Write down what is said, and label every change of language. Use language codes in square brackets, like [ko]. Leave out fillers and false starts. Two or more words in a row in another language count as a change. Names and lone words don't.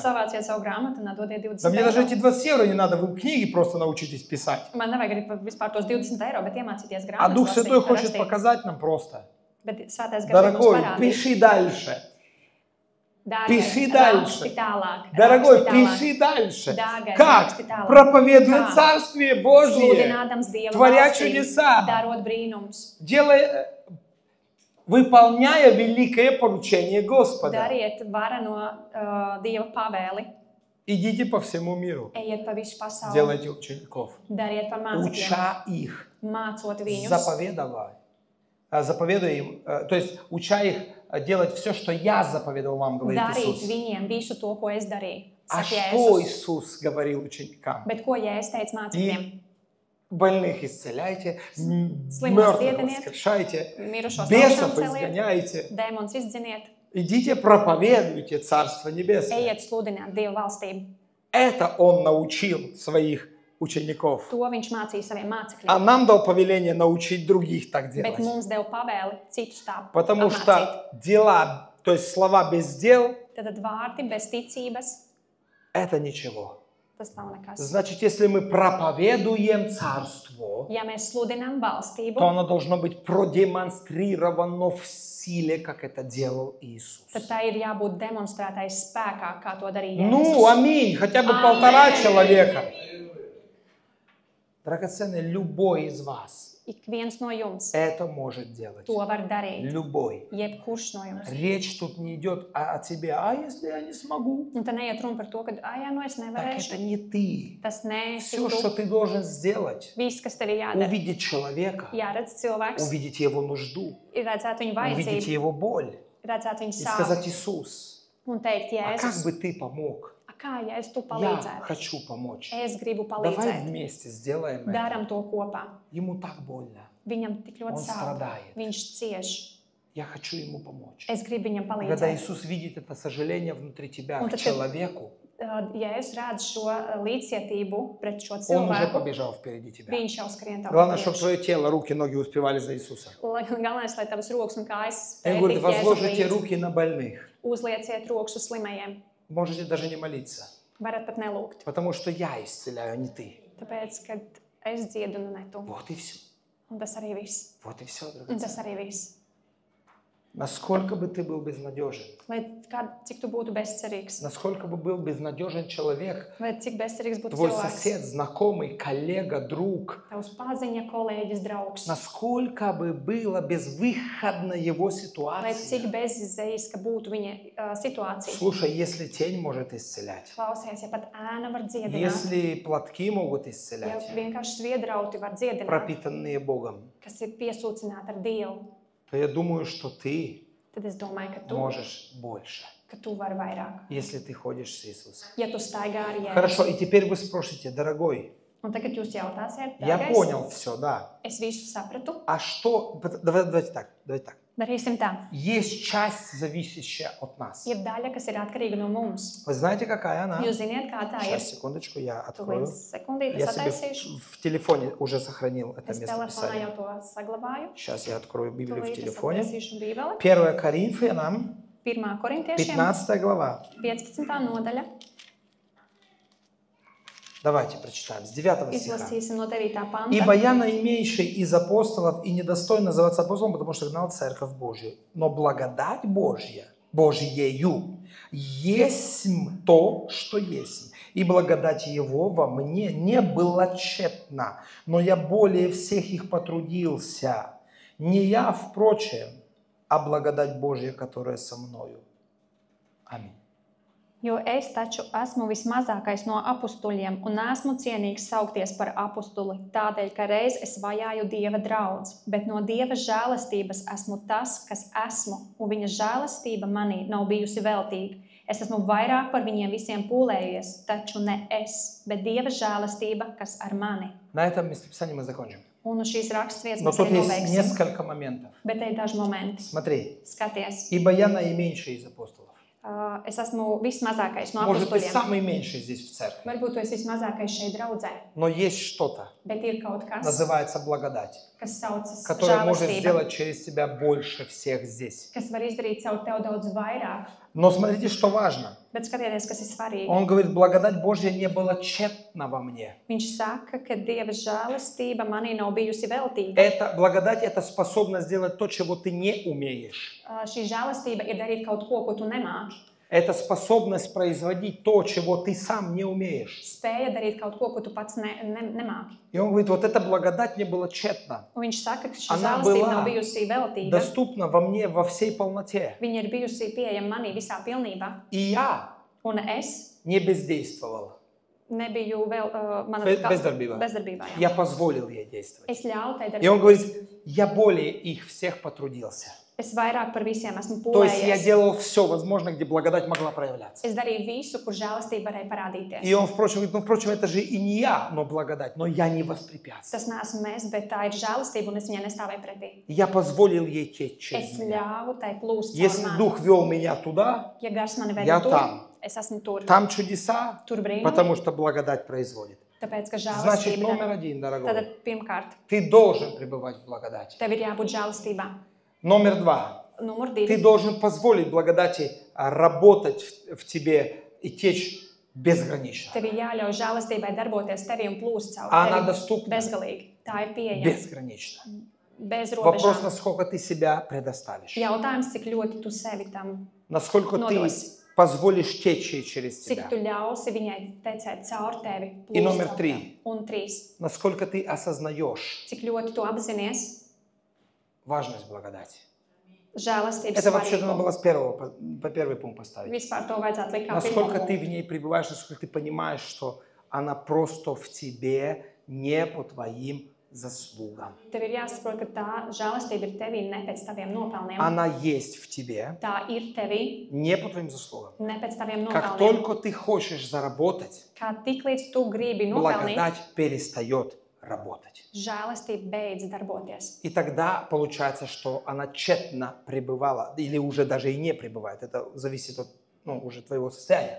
[lv] Savāciet savu grāmatu un atdodiet 20 [ru] Да мне даже [lv] eiro. [ru] эти 20 евро не надо, вы книги просто научитесь писать. [lv] Man nevajag arī vispār tos 20 eiro, bet iemācīties [ru] А [lv] grāmatas. [ru] Дух Святой [lv] lasīt, [ru] хочет [lv] rakstīt. [ru] показать нам просто. [lv] Bet svētais gars grib mums [ru] Дорогой, [lv] parādīt. [ru] пиши дальше. [lv] Dārgais, [ru] Пиши [lv] raksti [ru] дальше. [lv] tālāk, [ru] Дорогой, [lv] raksti tālāk. [ru] пиши дальше. [lv] Dārgais, [ru] Как? [lv] raksti tālāk. [ru] Проповедуя [lv] Kā? [ru] Царствие Божие, [lv] Sludinādams Dieva [ru] творя [lv] valstību, [ru] чудеса, [lv] darot brīnums. [ru] делая, выполняя великое поручение Господа. [lv] Dariet vareno Dieva pavēli. [ru] Идите по всему миру, [lv] Ejiet pa visu pasauli. [ru] делайте учеников, [lv] Dariet par mācekļiem. [ru] уча их, [lv] Mācot viņus. [ru] заповедуя им, то есть уча их делать все, что я заповедовал вам, говорит [lv] Darīt [ru] Иисус. [lv] viņiem visu to, ko es darīju. [ru] А [lv] Saka [ru] что [lv] Jēzus. [ru] Иисус говорил ученикам? [lv] Bet ko Jēzus teica mācekļiem? [ru] И больных исцеляйте, [lv] Slimos [ru] мертвых [lv] dziediniet, [ru] воскрешайте, [lv] mirušos [ru] бесов [lv] augšām celiet, [ru] изгоняйте. [lv] dēmonus izdziniet, [ru] Идите, проповедуйте Царство Небесное. [lv] ejiet sludināt Dieva valstību. [ru] Это Он научил своих учеников. [lv] To viņš mācīja saviem mācekļiem. [ru] А нам дал повеление научить других так [lv] Bet [ru] делать. [lv] mums deva pavēli citus tā [ru] Потому [lv] apmācīt. [ru] что дела, то есть слова без дел, [lv] Tad vārdi bez ticības, [ru] это ничего. [lv] tas nav nekas. [ru] Значит, если мы проповедуем Царство, [lv] Ja mēs sludinām valstību, [ru] то оно должно быть продемонстрировано в силе, как это делал Иисус. [lv] tad tai ir jābūt demonstrētai spēkā, kā to darīja [ru] Ну, [lv] Jēzus. [ru] аминь, хотя бы Аминь. 1,5 человека. Драгоценный, любой из вас [lv] Ik viens no jums [ru] это может делать. [lv] to var darīt. [ru] Любой. [lv] Jebkurš no jums. [ru] Речь тут не идет о тебе, а если я не смогу? [lv] Un te neiet runa par to, ka, jā, nu es [ru] Так [lv] nevarēšu. [ru] это не ты. [lv] Tas neesi [ru] Все, что [lv] tu. [ru] ты должен сделать, [lv] Viss, kas tev ir jādara, [ru] увидеть человека, [lv] jāredz cilvēks, [ru] увидеть его нужду, [lv] ir redzēt viņu [ru] увидеть [lv] vajadzību, [ru] его боль [lv] redzēt viņu [ru] и [lv] sāpes [ru] сказать: Иисус, [lv] un teikt, [ru] а как [lv] Jēzus, [ru] бы ты помог? [lv] kā ja es tu [ru] Я [lv] palīdzētu? [ru] хочу помочь. [lv] Es gribu [ru] Давай [lv] palīdzēt. [ru] вместе сделаем это. [lv] Daram to kopā. [ru] Ему так больно. [lv] Viņam tik ļoti [ru] Он [lv] sāp. [ru] страдает. [lv] Viņš cieš. [ru] Я хочу ему помочь. [lv] Es gribu viņam [ru] Когда [lv] palīdzēt. [ru] Иисус видит это сожаление внутри тебя Он к так- человеку, [lv] Ja es redzu šo līdzcietību pret šo [ru] он уже [lv] cilvēku, [ru] побежал впереди тебя. [lv] viņš jau skrien tev [ru] Главное, [lv] pa [ru] чтобы [lv] priekšu. [ru] твое тело, руки, ноги успевали за Иисусом. [lv] Galvenais, lai tavas rokas un kājas [ru] Он говорит: [lv] spētu tikt Jēzu [ru] возложите [lv] līdzi. [ru] руки на больных. [lv] Uzlieciet rokas uz slimajiem. [ru] Можете даже не молиться, [lv] Varat pat nelūgt. [ru] потому что я исцеляю, а не ты. [lv] Tāpēc, kad es dziedu, nu ne tu. [ru] Вот и все. [lv] Un tas arī viss. [ru] Вот и все, [lv] Un [ru] дорогие. [lv] tas arī viss. [ru] Насколько бы ты был безнадежен, [lv] Lai cik tu būtu bezcerīgs, [ru] насколько бы был безнадежен человек, [lv] vai cik bezcerīgs būtu [ru] твой [lv] cilvēks, [ru] сосед, знакомый, коллега, друг, [lv] tavs paziņa, kolēģis, draugs, [ru] насколько бы было безвыходна его [lv] vai [ru] ситуация. [lv] cik bezizējas, ka būtu viņa situācija. [ru] Слушай, если тень может исцелять, [lv] Klausies, ja pat ēna var dziedināt, [ru] если платки могут [lv] ja [ru] исцелять, [lv] vienkārši sviedrauti var dziedināt, [ru] пропитанные Богом, [lv] kas ir piesūcināti ar Dievu, [ru] то я думаю, что ты [lv] tad es domāju, ka [ru] можешь больше, [lv] tu vari vairāk. [ru] если ты ходишь с Иисусом. [lv] Ja tu staigā ar Jēzu. [ru] Хорошо, и теперь вы спросите, дорогой, [lv] Un tagad jūs jautāsiet, [ru] я [lv] dārgais, [ru] понял все, да. [lv] es visu sapratu. [ru] А что, давайте так. [lv] Darīsim tā. [ru] Есть часть, зависящая от нас. [lv] Ir daļa, kas ir atkarīga no mums. [ru] Вы знаете, какая она? [lv] Jūs ziniet, kā tā ir? [ru] Сейчас, секундочку, я [lv] Tūlīt [ru] открою. [lv] sekundīti [ru] Я [lv] es [ru] себе [lv] attaisīšu. [ru] в телефоне уже сохранил это [lv] Es [ru] место [lv] telefonā [ru] Писания. [lv] jau to saglabāju. [ru] Сейчас я открою Библию в [lv] Tūlīt es [ru] телефоне. [lv] attaisīšu Bībeli. [ru] 1 Коринфянам, [lv] 1. korintiešiem, [ru] 15 глава. [lv] 15. nodaļa. [ru] Давайте прочитаем с 9 стиха. [lv] Izlasīsim no 9. panta. [ru] «Ибо я наименьший из апостолов и недостоин называться апостолом, потому что гнал церковь Божию. Но благодать Божьею есть то, что есть. И благодать Его во мне не была тщетна, но я более всех их потрудился. Не я, впрочем, а благодать Божья, которая со мною». Аминь. [lv] Jo es taču esmu vismazākais no apustuļiem un neesmu cienīgs saukties par apustuli, tādēļ, ka reiz es vajāju Dieva draudz, bet no Dieva žēlastības esmu tas, kas esmu, un viņa žēlastība manī nav bijusi veltīga. Es esmu vairāk par viņiem visiem pūlējies, taču ne es, bet Dieva žēlastība, kas ar mani. [ru] На этом местописании мы закончим. [lv] Un uz šīs raksturvietas [ru] Но [lv] mēs [ru] тут [lv] arī [ru] есть [lv] nobeigsim. [ru] несколько моментов. [lv] Bet te ir daži momenti. [ru] Смотри. [lv] Skaties, [ru] «Ибо я наименьший из апостолов». [lv] es esmu vismazākais no [ru] Может быть, [lv] apustuļiem. [ru] самый меньший здесь в церкви. [lv] Varbūt tu esi vismazākais šeit draudzē, [ru] Но есть что-то, [lv] bet ir kaut kas, [ru] называется благодать, [lv] kas saucas [ru] которое может [lv] žēlastība, [ru] сделать через тебя больше всех здесь. [lv] kas var izdarīt caur tev daudz vairāk. [ru] Но смотрите, что важно. [lv] Bet skatieties, kas ir svarīgi. [ru] Он говорит, благодать Божья не была тщетна во мне. [lv] Viņš saka, ka Dieva žēlastība manī nav bijusi veltīga. [ru] Это благодать, это способность сделать то, чего ты не умеешь. [lv] Šī žēlastība ir darīt kaut ko, ko tu nemāki. [ru] Это способность производить то, чего ты сам не умеешь. [lv] Spēja darīt kaut ko, ko tu pats nemāki. [ru] И он говорит, вот эта благодать не была тщетна. [lv] Un viņš saka, ka šī [ru] Она [lv] žēlastība [ru] была [lv] nav bijusi veltīga. [ru] доступна во мне во всей полноте. [lv] Viņa ir bijusi pieejama manī visā pilnībā. [ru] И я [lv] Un es [ru] не бездействовал. [lv] nebiju vēl Bezdarbībā. bezdarbībā. Jā. [ru] Я позволил ей действовать. [lv] Es ļauju tai [ru] И он [lv] darīt. [ru] говорит, я более их всех потрудился. [lv] Es vairāk par visiem esmu [ru] То есть я [lv] pūlējies. [ru] делал все возможное, где благодать могла проявляться. [lv] Es darīju visu, kur žēlastība varēja parādīties. [ru] И он, впрочем, говорит, впрочем, это же и не я, но благодать, но я не воспрепятствовал. [lv] Tas neesmu mēs, bet tā ir žēlastība, un es viņai nestāvēju pretī. [ru] Я позволил ей течь через [lv] Es [ru] меня. [lv] ļāvu tai plūst caur [ru] Если [lv] mani. [ru] Дух вел меня туда, [lv] Ja gars mani [ru] Я [lv] veda tur, [ru] там. [lv] es esmu tur. [ru] там чудеса, [lv] Tur brīnumi, [ru] потому что благодать производит. [lv] tāpēc, ka [ru] Значит, [lv] žēlastība [ru] номер [lv] dara. [ru] один, дорогой, [lv] Tad pirmkārt, [ru] ты должен пребывать в благодати. [lv] tev ir jābūt žēlastībā. [ru] Номер два, [lv] Numur [ru] ты [lv] 2. [ru] должен позволить благодати работать в тебе и течь безгранично. [lv] Tev ir jāļauj žēlastībai darboties tevī un plūst caur [ru] Она [lv] tevi [ru] доступна. [lv] bezgalīgi. Tā ir pieejama. [ru] Безгранично. [lv] Bez [ru] Вопрос, [lv] robežām. [ru] насколько ты себя предоставишь. [lv] Jautājums, cik ļoti tu sevi tam, [ru] Насколько ты [lv] Nodos. [ru] позволишь течь ей через [lv] cik [ru] тебя. [lv] tu ļausi viņai tecēt caur tevi. [ru] И номер [lv] caur [ru] 3. [lv] tevi. Un 3. [ru] Насколько ты осознаешь [lv] Cik ļoti tu apzinies [ru] важность благодати. [lv] žēlastības [ru] Это вообще-то надо [lv] svarīgumu. [ru] было с первого, по первый пункт поставить. [lv] Vispār to vajadzētu likt kā [ru] Насколько [lv] pirmo [ru] ты [lv] punktu. [ru] в ней пребываешь, насколько ты понимаешь, что она просто в тебе не по твоим заслугам. [lv] Tev ir jāsaprot, ka tā žēlastība ir tevī ne pēc taviem nopelniem. [ru] Она есть в тебе [lv] Tā ir tevī [ru] не по твоим заслугам. [lv] ne pēc taviem [ru] Как [lv] nopelniem. [ru] только ты хочешь заработать, [lv] Kā tik līdz tu gribi nopelnīt, [ru] благодать перестает работать. [lv] žēlastība beidz darboties. [ru] И тогда получается, что она тщетно пребывала, или уже даже и не пребывает. Это зависит от уже твоего состояния.